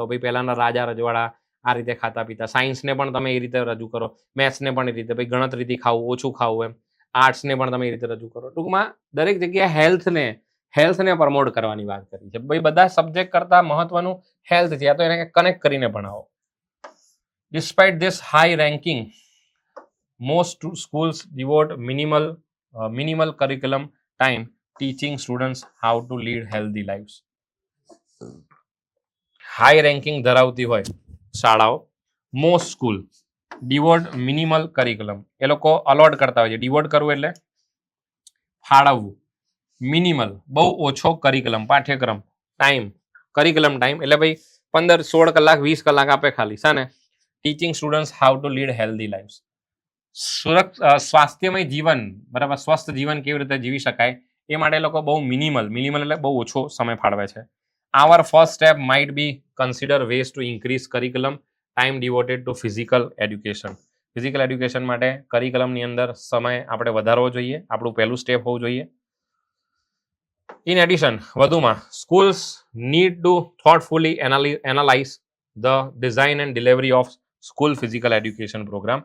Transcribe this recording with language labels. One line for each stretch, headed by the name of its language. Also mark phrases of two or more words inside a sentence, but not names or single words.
Gujarati: ભાઈ પહેલાના રાજા રજવાડા આ રીતે ખાતા પીતા. સાયન્સને પણ તમે એ રીતે રજૂ કરો. મેથ્સને પણ એ રીતે, ભાઈ ગણતરીથી ખાવું, ઓછું ખાવું, એમ આર્ટ્સને પણ તમે એ રીતે રજૂ કરો. ટૂંકમાં દરેક જગ્યાએ હેલ્થને પ્રમોટ કરવાની વાત કરી છે. ભાઈ બધા સબ્જેક્ટ કરતા મહત્વનું હેલ્થ છે, તો એને કનેક્ટ કરીને ભણાવો.
English: Despite this high ranking, most schools devote minimal curriculum time teaching students how to lead healthy lives. high ranking
Gujarati: ધરાવતી હોય શાળાઓ,
English: most school devote minimal curriculum,
Gujarati: એ લોકો અલોટ કરતા હોય છે. ડિવોટ કરવું એટલે ફાળવવું, મિનિમલ બહુ ઓછો કરિક્યુલમ પાઠ્યક્રમ ટાઈમ,
English: curriculum time
Gujarati: એટલે ભાઈ 15-16 કલાક 20 કલાક આપે ખાલી શાને,
English: teaching students how to lead healthy life,
Gujarati: સ્વાસ્થ્યમય જીવન, બરાબર, સ્વસ્થ જીવન કેવી રીતે જીવી શકાય એ માટે લોકો બહુ મિનિમલ એટલે બહુ ઓછો સમય ફાળવે છે.
English: Our first step might be consider ways to increase curriculum time devoted to physical education. physical education
Gujarati: માટે કરિક્યુલમની અંદર સમય આપણે વધારવો જોઈએ, આપણું પહેલું સ્ટેપ હોવું જોઈએ.
English: In addition, વધુમાં Schools need to thoughtfully analyze the design and delivery of school physical education program.